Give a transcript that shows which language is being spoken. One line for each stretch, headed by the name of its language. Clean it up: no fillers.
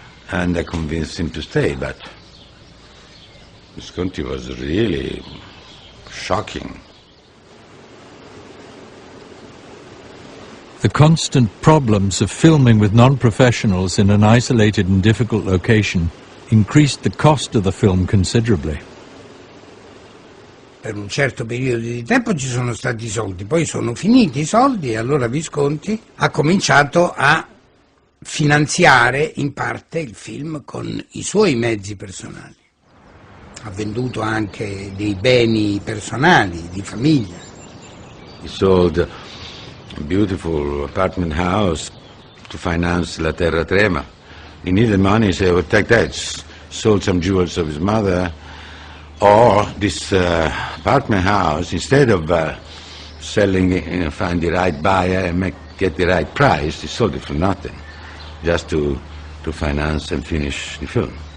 English: And I convinced him to stay, but Visconti was really shocking. The constant problems of filming with non-professionals in an isolated and difficult location increased the cost of the film considerably.
Italian: Per un certo periodo di tempo ci sono stati i soldi, poi sono finiti i soldi e allora Visconti ha cominciato a finanziare in parte il film con i suoi mezzi personali. Ha venduto anche dei beni personali, di famiglia.
English: He sold a beautiful apartment house to finance La Terra Trema. He needed money, so he would take that, sold some jewels of his mother, or this apartment house, instead of selling it, find the right buyer and get the right price, he sold it for nothing, just to finance and finish the film.